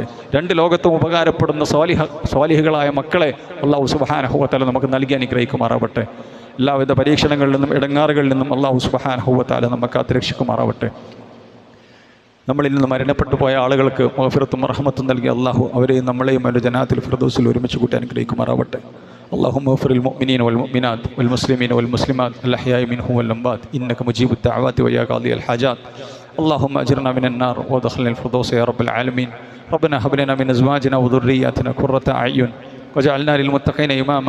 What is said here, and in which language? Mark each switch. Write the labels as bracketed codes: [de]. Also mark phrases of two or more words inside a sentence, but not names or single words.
[ml] രണ്ട് ലോകത്തും ഉപകാരപ്പെടുന്ന സ്വാലിഹുകളായ മക്കളെ [ar] الله سبحانه وتعالى [ml] നമുക്ക് നൽകി അനുഗ്രഹിക്കുമാറാവട്ടെ. എല്ലാവിധ പരീക്ഷണങ്ങളിൽ നിന്നും ഇടങ്ങാറുകളിൽ നിന്നും [ar] الله سبحانه وتعالى [ml] നമ്മെ കാത്തുരക്ഷിക്കുമാറാവട്ടെ. നമ്മളിൽ നിന്ന് മരണപ്പെട്ടു പോയ ആളുകൾക്ക് മഗ്ഫിറത്തും റഹ്മത്തും നൽകി അല്ലാഹു അവരെയും നമ്മളെയും അവരുടെ [ar] جنات الفردوس [ml] ഒരുമിച്ച് കൂട്ടി അനുഗ്രഹിക്കുമാറാവട്ടെ. [ar] اللهم اغفر للمؤمنين والمؤمنات والمسلمين والمسلمات الأحياء منهم والأموات إنك مجيب الدعوات ويا قاضي الحاجات. اللهم أجرنا من النار وادخلنا الفردوس يا رب العالمين. ربنا هب لنا من أزواجنا وذرياتنا قرة أعين وجعلنا للمتقين إماما.